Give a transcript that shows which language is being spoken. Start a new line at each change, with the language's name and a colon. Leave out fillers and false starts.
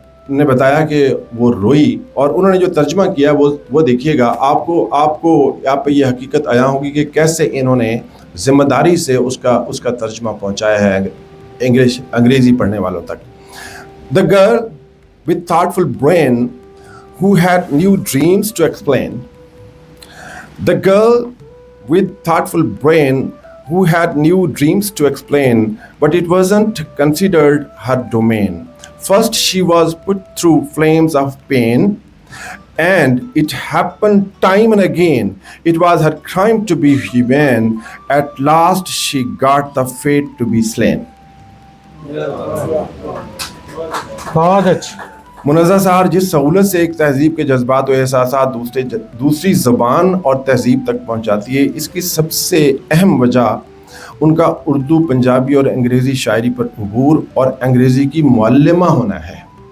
Hindi: ने बताया कि वो रोई, और उन्होंने जो तर्जमा किया वो देखिएगा, आपको आप पे ये हकीकत आया होगी कि कैसे इन्होंने ज़िम्मेदारी से उसका तर्जमा पहुंचाया है अंग्रेज़ी पढ़ने वालों तक.
English: The girl with thoughtful brain who had new dreams to explain. The girl with thoughtful brain who had new dreams to explain, but it wasn't considered her domain. First, she was put through flames of pain, and it happened time and again. It was her crime to be human. At last, she got the fate to be slain.
Hindi: बहुत अच्छा. मुनज़्ज़ा सहर जिस सहूलत से एक तहज़ीब के जज्बात व एहसासात दूसरी ज़बान और तहज़ीब तक पहुँचाती है, इसकी सबसे अहम वजह उनका उर्दू, पंजाबी और अंग्रेज़ी शायरी पर अबूर और अंग्रेज़ी की मुअल्लिमा होना है.